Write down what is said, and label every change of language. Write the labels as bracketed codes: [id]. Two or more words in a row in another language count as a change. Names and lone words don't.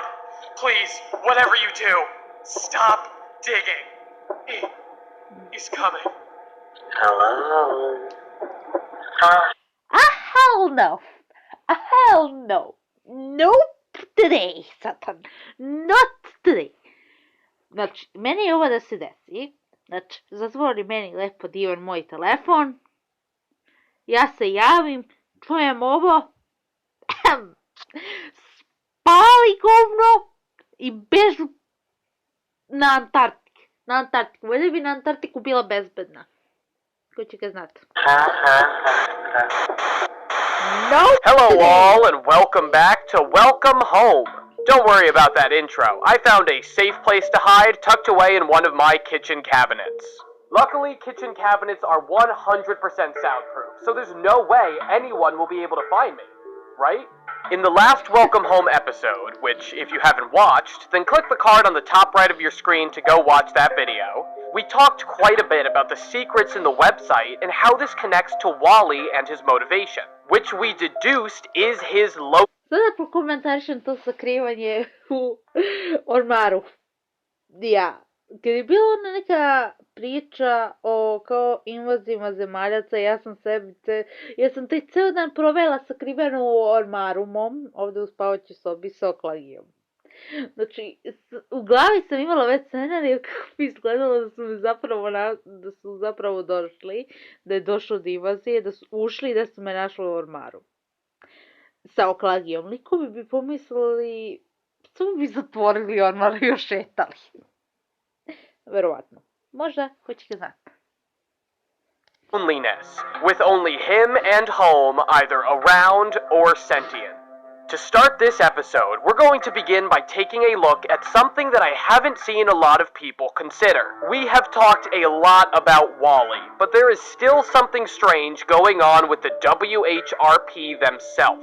[en] Please, whatever you do, stop digging. He's coming. Hello? Hell no! Hell no! Nope today, Satan. Not today. [sr] Znači, meni je ovo da se desi. Znači, zatvori meni lepo divan moj telefon. Ja se javim, čujem ovo. Spali govno i bežu na Antarktiku. Na Antarktiku. Valjda bi na Antarktiku bila bezbedna. Ko će ga znati? No. [en] Hello all and welcome back to Welcome Home. Don't worry about that intro. I found a safe place to hide tucked away in one of my kitchen cabinets. Luckily, kitchen cabinets are 100% soundproof, so there's no way anyone will be able to find me, right? In the last Welcome Home episode, which if you haven't watched, then click the card on the top right of your screen to go watch that video, we talked quite a bit about the secrets in the website and how this connects to Woli and his motivation, which we deduced is his [sr] Sada prokomentarišem to sakrivanje u ormaru. Ja, kad je bila ona neka priča o kao invazijama zemaljaca, ja sam taj ceo dan provela sakriveno u ormaru mom, ovdje u spavaćoj sobi sa oklagijom. Znači, u glavi sam imala već scenariju kako bi izgledalo da su zapravo došli, da je došlo do invazije, da su ušli i da su me našli u ormaru. Sa oklagijom. Likovi bi pomislili, samo bi zatvorili ormar i još šetali. Verovatno. Možda, ko će ga znati. [en] Loneliness, with only him and home either around or sentient. To start this episode, we're going to begin by taking a look at something that I haven't seen a lot of people consider. We have talked a lot about Woli, but there is still something strange going on with the WHRP themselves.